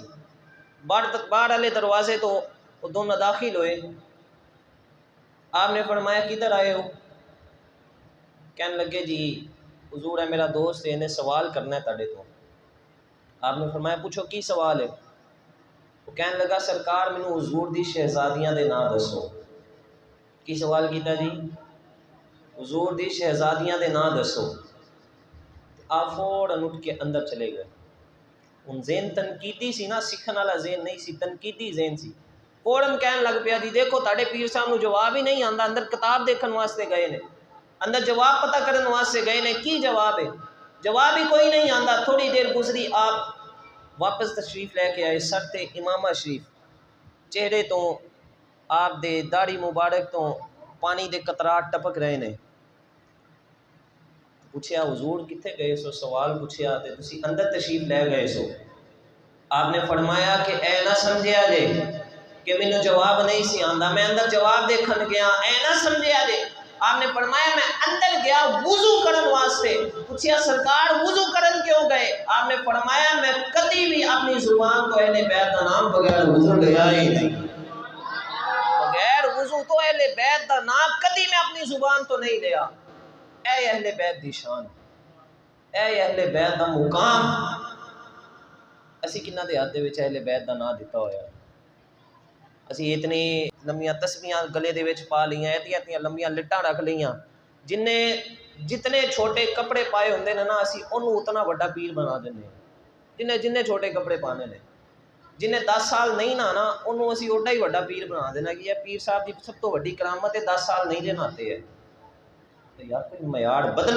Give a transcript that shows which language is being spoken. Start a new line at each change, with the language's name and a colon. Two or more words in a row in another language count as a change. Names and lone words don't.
Urdu: باہر والے دروازے تو وہ دونوں داخل ہوئے، آپ نے فرمایا کدھر آئے ہو؟
Punjabi: کہنے لگے جی حضور ہے میرا دوست ہے، انہیں سوال کرنا ہے تاڑے تو۔ آپ نے فرمایا پوچھو کی سوال ہے؟ وہ کہنے لگا سرکار مینوں حضور دی شہزادیاں دے نام دسو۔ کی سوال کیتا جی؟ حضور دی شہزادیاں دے نام دسو۔
Urdu: آپ فوراً اٹھ کے اندر چلے گئے۔
Punjabi: ان ذہن تنقیدی سی نا، سکھن والا ذہن نہیں سی، تنقیدی ذہن سی۔ فوراً کہنے لگ پیا جی دیکھو تاڑے پیر صاحب نو جواب ہی نہیں آندا، اندر کتاب دیکھن واسطے گئے نے، اندر جواب پتہ کرن واسطے گئے نے، کی جواب ہے؟ جواب ہی کوئی نہیں آندا۔ تھوڑی دیر گزری، آپ واپس تشریف لے کے آئے، سر تے امامہ شریف، چہرے تو آپ دے داڑھی مبارک تو پانی دے قطرات ٹپک رہے نے۔ پوچھیا حضور کتھے گئے سو؟ سوال پوچھیا تے تسی اندر تشریف لے گئے سو۔ آپ نے فرمایا کہ اے نہ سمجھیا جے کہ مینوں جواب نہیں سی آندا، میں اندر جواب دیکھن گیا، اے نہ سمجھیا جے۔ آپ نے فرمایا میں اندر گیا وضو کرن واسطے۔ پوچھیا سرکار وضو کرن کیوں گئے؟ آپ نے فرمایا میں کبھی بھی اپنی زبان کو اہل بیت دا نام بغیر وضو لیا ہی نہیں، بغیر وضو تو اہل بیت دا نام کبھی میں اپنی زبان تو نہیں لیا۔ اے اہل بیت دی شان، اے اہل بیت دا مقام، اسی کنہ دے ہاتھ دے وچ اہل بیت دا نام دتا ہویا ہے۔ اسی اتنی لمبیاں تسبیحاں گلے دے وچ پا لیاں، اتنی لمبیاں لٹاں رکھ لیاں، جتنے چھوٹے کپڑے پائے ہوندے نے نا اسی انہوں اتنا بڑا پیر بنا دینے، جنہیں چھوٹے کپڑے پانے نے، جنہیں 10 سال نہیں نہانا انہوں اسی اوڈا ہی بڑا پیر بنا دینا کہ یہ پیر صاحب دی سب تو بڑی کرامت ہے 10 سال نہیں نہاتے ہیں۔ تو یار کوئی معیار بدلو۔